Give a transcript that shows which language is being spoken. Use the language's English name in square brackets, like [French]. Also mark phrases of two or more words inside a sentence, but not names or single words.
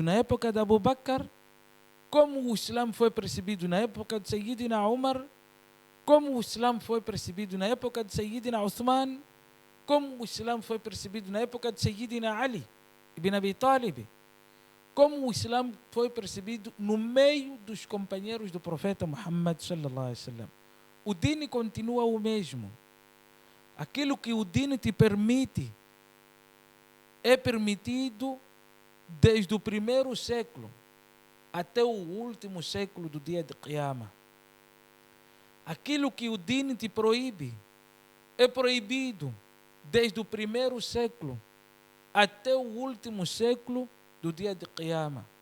[Portuguese] na época de Abu Bakr, como o Islã foi percebido na época de Sayyidina Umar, como o Islã foi percebido na época de Sayyidina Uthman, como o Islã foi percebido na época de Sayyidina Ali ibn Abi Talib, como o Islã foi percebido no meio dos companheiros do profeta Muhammad [Arabic] صلى الله عليه وسلم. [Portuguese] O dini continua o mesmo. Aquilo que o dini te permite é permitido desde o primeiro século até o último século do dia de Qiyamah. Aquilo que o dini te proíbe é proibido desde o primeiro século até o último século do dia de Qiyamah.